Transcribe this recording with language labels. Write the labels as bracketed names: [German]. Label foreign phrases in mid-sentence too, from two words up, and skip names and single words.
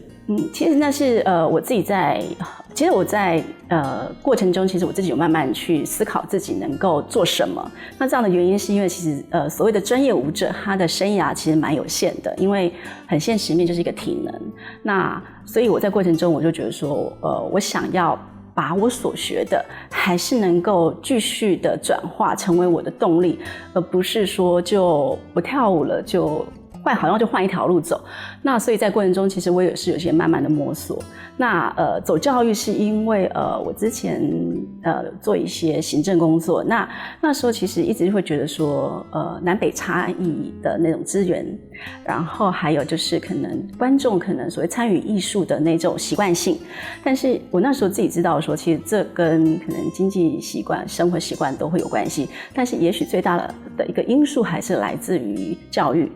[Chinese] 其實那是我自己其實我在過程中，其實我自己有慢慢去思考自己能夠做什麼。那這樣的原因是因為其實所謂的專業舞者，他的生涯其實蠻有限的，因為很現實面就是一個體能。那所以我在過程中我就覺得說，我想要把我所學的還是能夠繼續的轉化成為我的動力，而不是說就不跳舞了就好像就換一條路走。那所以在過程中其實我也是有些慢慢的摸索。那走教育是因為我之前做一些行政工作，那時候其實一直會覺得說南北差異的那種資源然后还有就是可能观众可能所谓参与艺术的那种习惯性，但是我那时候自己知道说，其实这跟可能经济习惯、生活习惯都会有关系，但是也许最大的一个因素还是来自于教育。